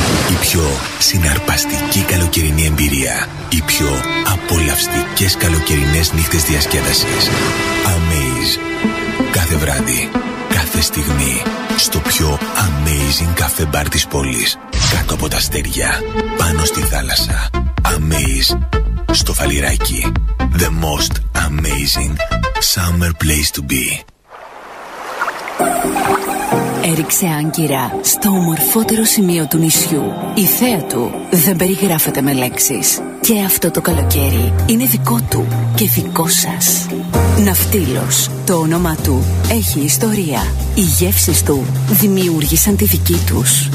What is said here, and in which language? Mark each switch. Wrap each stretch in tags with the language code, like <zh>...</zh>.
<el>Η πιο συναρπαστική καλοκαιρινή εμπειρία. Οι πιο απολαυστικές καλοκαιρινές νύχτες διασκέδασης. Amaze. Κάθε βράδυ, κάθε στιγμή, στο πιο amazing καφέ μπαρ της πόλης. Κάτω από τα αστέρια, πάνω στη θάλασσα. Amaze. Στο Φαλιράκι.</el> <en>The most amazing summer place to be.</en> <el>Έριξε άγκυρα στο ομορφότερο σημείο του νησιού. Η θέα του δεν περιγράφεται με λέξεις. Και αυτό το καλοκαίρι είναι δικό του και δικό σας. Ναυτίλος, το όνομά του έχει ιστορία. Οι γεύσεις του δημιούργησαν τη δική τους.</el>